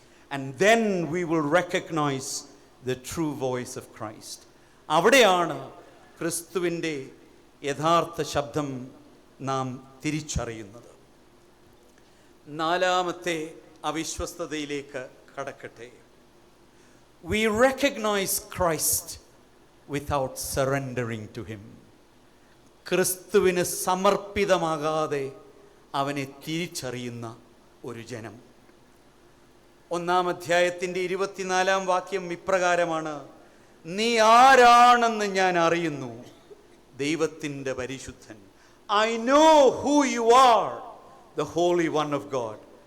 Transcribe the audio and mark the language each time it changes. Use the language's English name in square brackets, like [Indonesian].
[English] And then we will recognise the true voice of Christ. [Malayalam] അവിടെയാണ് ക്രിസ്തുവിൻ്റെ യഥാർത്ഥ ശബ്ദം നാം തിരിച്ചറിയുന്നത്. 4ാമത്തെ അവിശ്വസ്തതയിലേക്ക് കടക്കട്ടെ. [English] We recognize Christ without surrendering to him. [Malayalam] ക്രിസ്തുവിന് സമർപ്പിതമാകാതെ അവനെ തിരിച്ചറിയുന്ന ഒരു ജനം. 1-ാം അധ്യായത്തിൻ്റെ 24-ാം വാക്യം ഇപ്രകാരമാണ്: നീ ആരാണെന്ന് ഞാൻ അറിയുന്നു, ദൈവത്തിൻ്റെ പരിശുദ്ധൻ. [English] I know who you are, the Holy One of God.